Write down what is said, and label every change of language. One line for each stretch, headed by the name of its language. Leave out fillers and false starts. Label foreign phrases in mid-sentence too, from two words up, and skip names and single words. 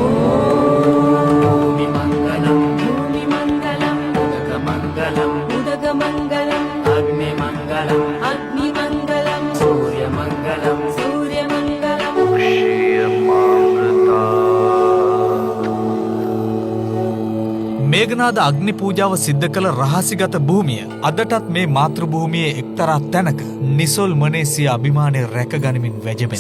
Sanskrit: मंगलम भूमि मंगलम उदक मंगलम अग्नि मंगलम सूर्य मंगलम
Sinhala: මේඝනාද අග්නි පූජාව සිද්ධ කළ රහසිගත භූමිය අදටත් මේ මාතෘ භූමියේ එක්තරා තැනක නිසොල් මනේ සිය අභිමානය රැකගනිමින් වැජඹෙනවා.